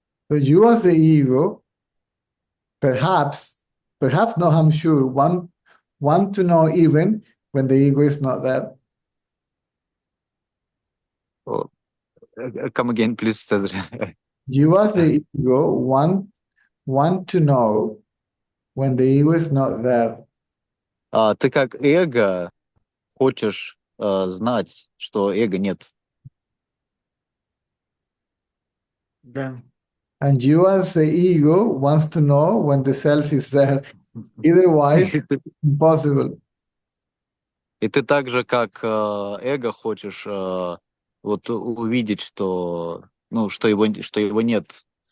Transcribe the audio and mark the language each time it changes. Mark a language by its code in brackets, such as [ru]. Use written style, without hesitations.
[en] So you as the ego, perhaps no, I'm sure, want to know even when the ego is not there. Come again, please, Cesar. You as the ego want to know when the ego is not there. [ru] Ты как эго хочешь знать, что эго нет. Да. [en] And you as the ego wants to know when the self is there. Otherwise, impossible. [ru] И ты так же, как эго, хочешь вот увидеть, что его нет.